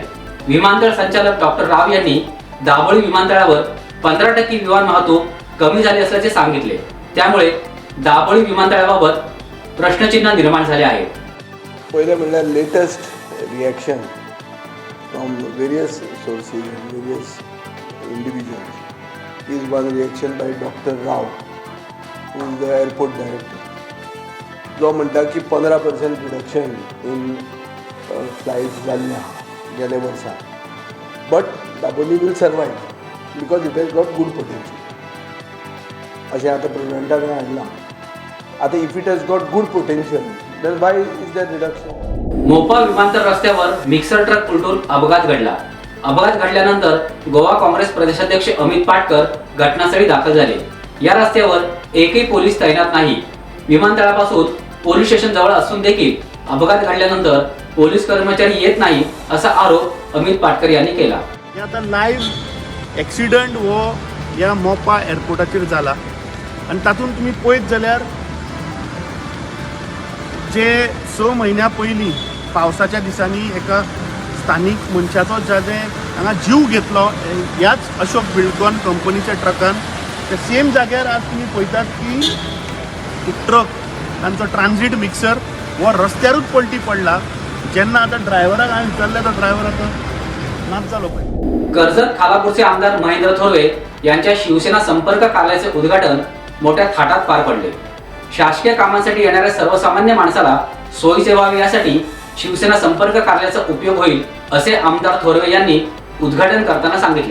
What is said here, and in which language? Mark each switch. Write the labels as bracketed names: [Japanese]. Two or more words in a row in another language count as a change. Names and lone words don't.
[Marathi] विमानतळ संचालक डॉक्टर राव यांनी दापोली विमानतळावर 15% विमान वाहतूक कमी झाली असल्याचे सांगितले. त्यामुळे दापोली विमानतळाबाबत प्रश्नचिन्ह निर्माण झाले आहे. [Konkani] पहिले म्हणल्यार [English] latest reaction from various sources and various individuals is one reaction by Doctor Rao, who is the airport director, [Konkani] जो म्हणटा की [English] 15% reduction in flights [Konkani] जाल्ल्या गेल्या वर्सा, [English] but Dapoli will survive because it has got good potential. [Konkani] अशें आतां प्रेसिडेंटान हाडलां. [English] आतां if it has got good potential then why is that reduction. [Marathi] मोपा विमानतळ रस्त्यावर [English] mixer truck [Marathi] उलटून अपघात घडला. अपघात घडल्यानंतर गोवा काँग्रेस प्रदेशाध्यक्ष अमित पाटकर घटनास्थळी दाखल झाले. या रस्त्यावर एकही पोलीस तैनात नाही. विमानतळापासून [English] police station [Marathi] जवळ असून देखील अपघात घडल्यानंतर पोलीस कर्मचारी येत नाही असा आरोप अमित पाटकर यांनी केला. [Konkani] आता [English] live accident [Konkani] हो ह्या मोपा एअरपोर्टाचेर जाला आनी तातूंत तुमी पळयत जाल्यार जे 6 म्हयन्या पयलीं पावसाच्या दिसांनी एका स्थानीक मनशाचो जाचे हांगा जीव घेतलो ह्याच अशोक बिल्डकॉन कंपनीच्या ट्रकान, त्या सेम जाग्यार आज तुमी पळयतात की ट्रक तांचो [English] transit mixer [Konkani] हो रस्त्यारूच पलटी पडला. जेन्ना आतां ड्रायव्हराक हांवें विचारलें तो ड्रायव्हर आतां नाच जालो पळय. [Marathi] कर्जत खालापूरचे आमदार महेंद्र थोरवे यांच्या शिवसेना संपर्क कार्यालयाचे उद्घाटन मोठ्या थाटात पार पडले. शासकीय कामांसाठी येणाऱ्या सर्वसामान्य माणसाला सोयीचे व्हावे यासाठी शिवसेना संपर्क कार्यालयाचा उपयोग होईल असे आमदार थोरवे यांनी उद्घाटन करताना सांगितले.